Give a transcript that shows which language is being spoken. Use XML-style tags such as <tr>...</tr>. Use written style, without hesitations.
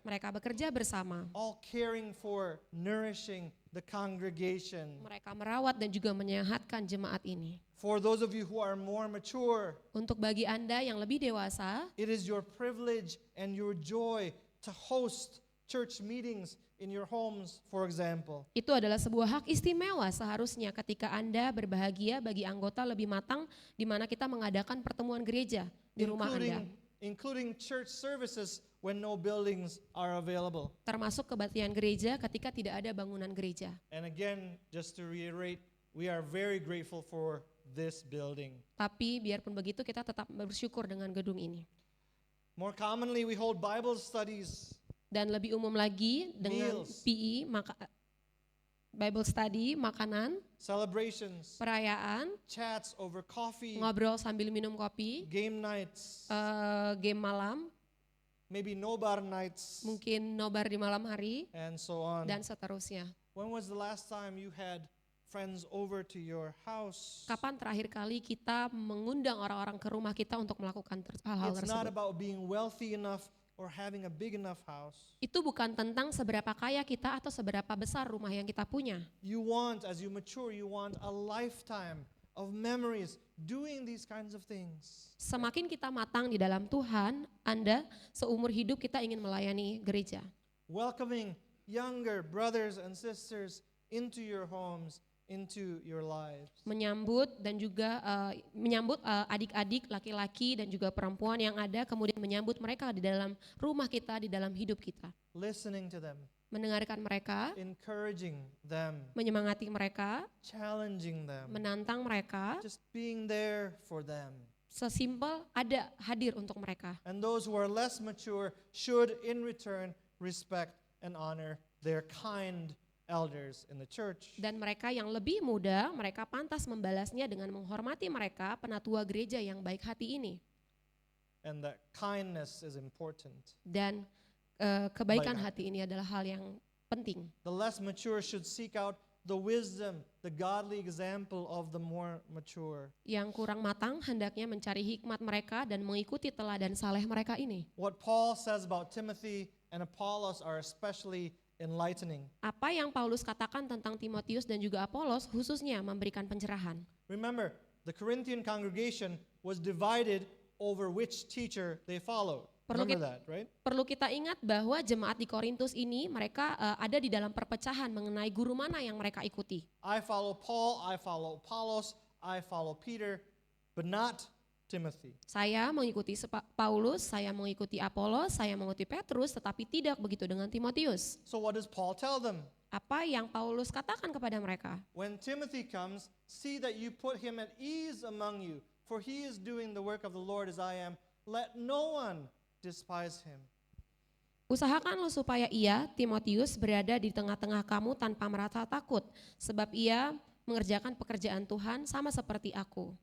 <id>mereka bekerja bersama.</id> <en>all caring for, nourishing the congregation.</en> <id>Mereka merawat dan juga menyehatkan jemaat ini.</id> <en>For those of you who are more mature,</en> <id>Untuk bagi Anda yang lebih dewasa,</id> <en>it is your privilege and your joy to host church meetings in your homes, for example.</en> <id>itu adalah sebuah hak istimewa seharusnya ketika Anda berbahagia bagi anggota lebih matang di mana kita mengadakan pertemuan gereja di rumah Anda.</id> <en>Including church services when no buildings are available.</en> <id>Termasuk kebaktian gereja ketika tidak ada bangunan gereja.</id> <en>And again, just to reiterate, we are very grateful for this building.</en> <id>Tapi biarpun begitu kita tetap bersyukur dengan gedung ini.</id> <en>More commonly, we hold Bible studies,</en> <id>Dan lebih umum lagi dengan</id> <en>Meals.</en> <id>PE, Bible study, makanan,</id> <en>celebrations,</en> <id>perayaan,</id> <en>chats over coffee,</en> <id>ngobrol sambil minum kopi,</id> <en>game nights,</en> <id>game malam,</id> <en>maybe nobar nights,</en> <id>mungkin nobar di malam hari,</id> <en>and so on.</en> <id>dan seterusnya.</id> <en>When was the last time you had friends over to your house?</en> <id>Kapan terakhir kali kita mengundang orang-orang ke rumah kita untuk melakukan hal-hal</id> <en>It's not</en> <id>tersebut?</id> <en>about being wealthy enough or having a big enough house.</en> <id>Itu bukan tentang seberapa kaya kita atau seberapa besar rumah yang kita punya.</id> <en>You want, as you mature, you want a lifetime of memories doing these kinds of things.</en> <id>Semakin kita matang di dalam Tuhan, Anda seumur hidup kita ingin melayani gereja.</id> <en>Welcoming younger brothers and sisters into your homes, into your lives.</en> <id>Menyambut dan juga menyambut adik-adik laki-laki dan juga perempuan yang ada, kemudian menyambut mereka di dalam rumah kita, di dalam hidup kita.</id> <en>Listening to them,</en> <id>Mendengarkan mereka,</id> <en>encouraging them,</en> <id>menyemangati mereka,</id> <en>challenging them,</en> <id>menantang mereka,</id> <en>just being there for them.</en> <id>sesimpel ada hadir untuk mereka.</id> <en>And those who are less mature should in return respect and honor their kind elders in the church.</en> <id>Dan mereka yang lebih muda, mereka pantas membalasnya dengan menghormati mereka, penatua gereja yang baik hati ini.</id> <en>And that kindness is important.</en> <id>Dan kebaikan Baik. hati ini adalah hal yang penting.</id> <en>The less mature should seek out the wisdom, the godly example of the more mature.</en> <id>Yang kurang matang hendaknya mencari hikmat mereka dan mengikuti teladan saleh mereka ini.</id> <en>What Paul says about Timothy and Apollos are especially enlightening.</en> <id>Apa yang Paulus katakan tentang Timotius dan juga Apolos khususnya memberikan pencerahan.</id> <en>Remember, the Corinthian congregation was divided over which teacher they followed.</en> <id>Perlu</id> <en>Remember that, right?</en> <id>perlu kita ingat bahwa jemaat di Korintus ini mereka ada di dalam perpecahan mengenai guru mana yang mereka ikuti.</id> <en>I follow Paul, I follow Apollos, I follow Peter, but not Timothy.</en> <id>Saya mengikuti Paulus, saya mengikuti Apolos, saya mengikuti Petrus, tetapi tidak begitu dengan Timotius.</id> <en>So what does Paul tell them?</en> <id>Apa yang Paulus katakan kepada mereka?</id> <en>When Timothy comes, see that you put him at ease among you, for he is doing the work of the Lord as I am. Let no one despise him.</en> <id>Usahakanlah supaya ia, Timotius, berada di tengah-tengah kamu tanpa merasa takut, sebab ia mengerjakan pekerjaan Tuhan sama seperti aku.</id>